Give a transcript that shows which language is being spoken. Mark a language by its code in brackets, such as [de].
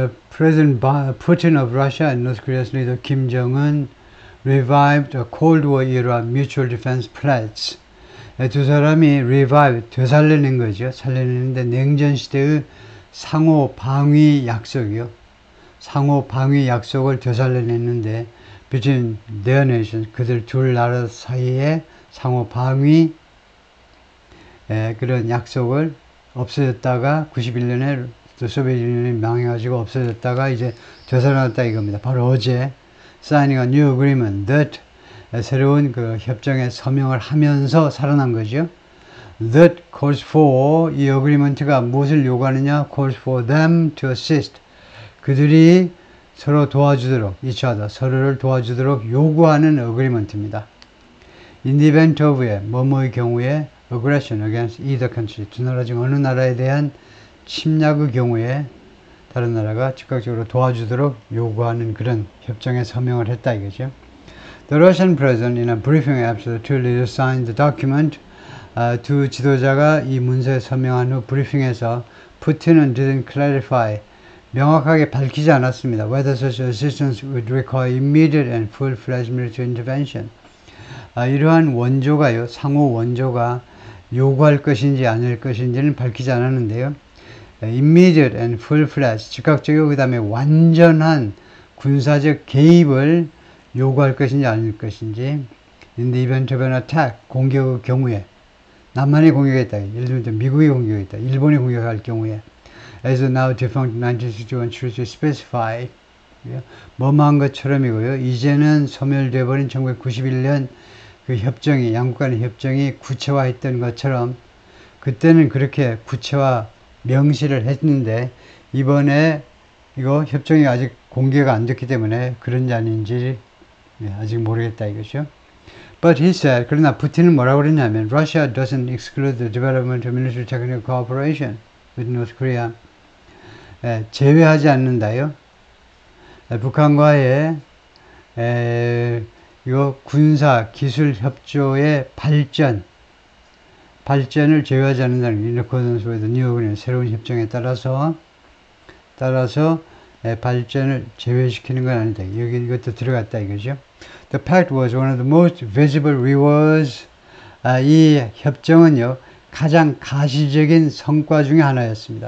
[en] President Putin of Russia and North Korea's leader Kim Jong-un revived a Cold War era mutual defense pledge. [ko] 두 사람이 revive, 되살려낸 거죠. 살려내는데 냉전 시대의 상호 방위 약속이요. 상호 방위 약속을 되살려냈는데 [en] between their nations, [ko] 그들 둘 나라 사이에 상호 방위 그런 약속을 없어졌다가 91년에 소비에트 유니언이 망해가지고 없어졌다가 이제 되살아났다 이겁니다. 바로 어제 [en] signing a new agreement that [ko] 새로운 그 협정에 서명을 하면서 살아난 거죠. [en] That calls for, [ko] 이 어그리먼트가 무엇을 요구하느냐? [en] calls for them to assist. [ko] 그들이 서로 도와주도록, [en] each other, [ko] 서로를 도와주도록 요구하는 어그리먼트입니다. In the event of의, 뭐뭐의 경우에 [en] aggression against either country, [ko] 두 나라 중 어느 나라에 대한 침략의 경우에 다른 나라가 즉각적으로 도와주도록 요구하는 그런 협정에 서명을 했다 이거죠. [en] The Russian president in a briefing after the two leaders signed the document, [ko] 두 지도자가 이 문서에 서명한 후 브리핑에서 푸틴은 [en] didn't clarify, [ko] 명확하게 밝히지 않았습니다. [en] Whether such assistance would require immediate and full-fledged military intervention. [ko] 이러한 원조가요, 상호 원조가 요구할 것인지 아닐 것인지는 밝히지 않았는데요. immediate and full-fledged, 즉각적이고 그 다음에 완전한 군사적 개입을 요구할 것인지 아닐 것인지 [en] in the event of an attack, [ko] 공격의 경우에 남한이 공격했다, 예를 들면 미국이 공격했다, 일본이 공격할 경우에 [en] as now defunct 1961 treaty specify, [ko] 뭐뭐한 것처럼이고요. 이제는 소멸되어 버린 1991년 그 협정이, 양국 간의 협정이 구체화했던 것처럼 그때는 그렇게 구체화 명시를 했는데 이번에 이거 협정이 아직 공개가 안 됐기 때문에 그런지 아닌지 아직 모르겠다 이거죠. [en] But he said, [ko] 그러나 푸틴은 뭐라고 그랬냐면 [en] Russia doesn't exclude the development of military technical cooperation with North Korea. [ko] 제외하지 않는다요. 북한과의 이거 군사 기술 협조의 발전을 제외하지 않는다는 [en] in accordance with the new agreement, [ko] 새로운 협정에 따라서 발전을 제외시키는 건 아니다. 여기 이것도 들어갔다 이거죠. [en] The pact was one of the most visible rewards. [ko] 이 협정은요 가장 가시적인 성과 중에 하나였습니다.